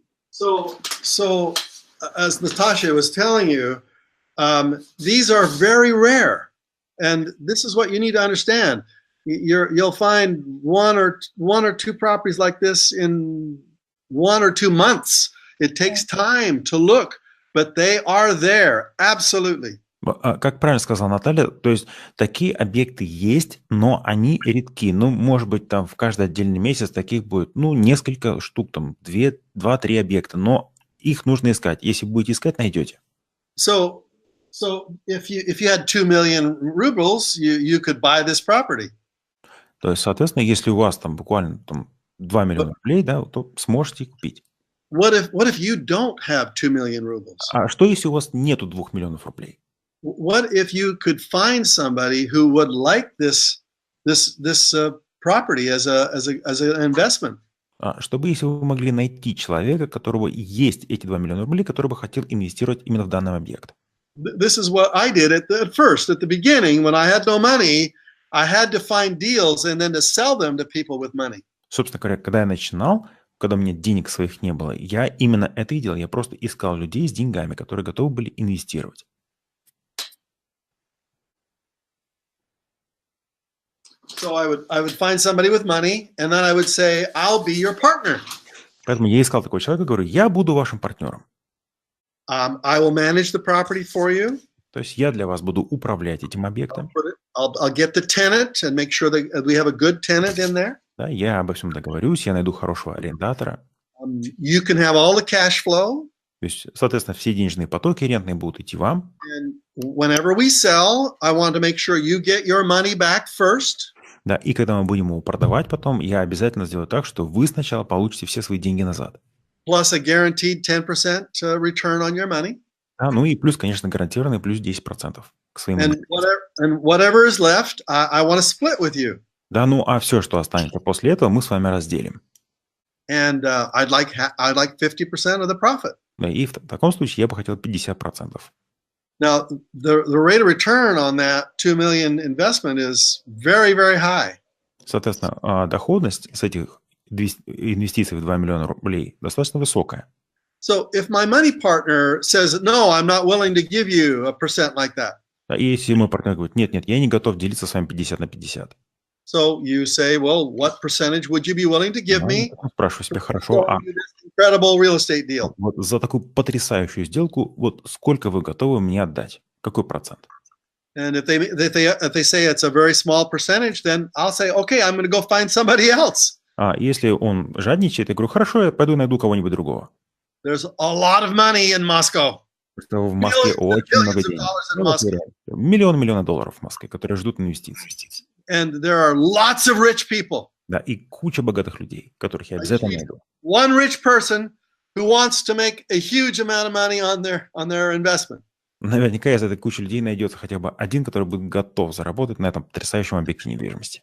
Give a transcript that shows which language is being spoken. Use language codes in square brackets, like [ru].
[en] So as Natasha was telling you, these are very rare, and this is what you need to understand. You'll find one or two properties like this in 1 or 2 months. It takes time to look, but they are there, absolutely. [ru] Как правильно сказала Наталья, то есть такие объекты есть, но они редки. Ну, может быть, там в каждый отдельный месяц таких будет, ну, несколько штук, там, 2-3 объекта, но их нужно искать. Если будете искать, найдете. [en] So if you had 2 million rubles, you could buy this property. [ru] То есть, соответственно, если у вас там буквально там 2 миллиона рублей, да, то сможете купить. [en] What if you don't have 2 million rubles? [ru] А что, если у вас нету 2 миллионов рублей? [en] What if you could find somebody who would like this property as an investment? [ru] Чтобы, если вы могли найти человека, у которого есть эти 2 миллиона рублей, который бы хотел инвестировать именно в данный объект. [en] This is what I did at the beginning, when I had no money, I had to find deals and then to sell them to people with money. [ru] Собственно говоря, когда я начинал, когда у меня денег своих не было, я именно это и делал. Я просто искал людей с деньгами, которые готовы были инвестировать. [en] So I would find somebody with money, and then I would say, I'll be your partner. [ru] Поэтому я искал такого человека, говорю, я буду вашим партнером. [en] I will manage the property for you. [ru] То есть я для вас буду управлять этим объектом. [en] I'll get the tenant and make sure that we have a good tenant in there. [ru] Да, я обо всем договорюсь, я найду хорошего арендатора. [en] You can have all the cash flow. [ru] То есть, соответственно, все денежные потоки рентные будут идти вам. [en] And whenever we sell, I want to make sure you get your money back first. [ru] Да, и когда мы будем его продавать потом, я обязательно сделаю так, что вы сначала получите все свои деньги назад. [en] Plus a guaranteed 10% return on your money. [ru] Да, ну и плюс, конечно, гарантированный плюс 10% к своему. [en] And whatever is left, I want to split with you. [ru] Да, ну а все, что останется после этого, мы с вами разделим. [en] And I'd like 50% of the profit. [ru] Да, и в таком случае я бы хотел 50%. [en] Now, the rate of return on that 2 million investment is very, very high. [ru] Соответственно, доходность с этих инвестиций в 2 миллиона рублей достаточно высокая. [en] So if my money partner says, no, I'm not willing to give you a percent like that. [ru] Да, и если мой партнер говорит, нет, я не готов делиться с вами 50 на 50. [en] So you say, well, what percentage would you be willing to give me? [ru] Спрашиваю себя, хорошо, [en] Incredible real estate deal. [ru] Вот за такую потрясающую сделку, вот сколько вы готовы мне отдать? Какой процент? [en] And if they say it's a very small percentage, then I'll say, okay, I'm going to go find somebody else. [ru] А если он жадничает, я говорю, хорошо, я пойду найду кого-нибудь другого. [en] There's a lot of money in Moscow. [ru] Что в Москве очень много денег. Миллионы долларов в Москве, которые ждут инвестиций. [en] And there are lots of rich people. [ru] Да, и куча богатых людей, которых я обязательно найду. [en] One rich person who wants to make a huge amount of money on their investment. [ru] Наверняка из этой кучи людей найдется хотя бы один, который будет готов заработать на этом потрясающем объекте недвижимости.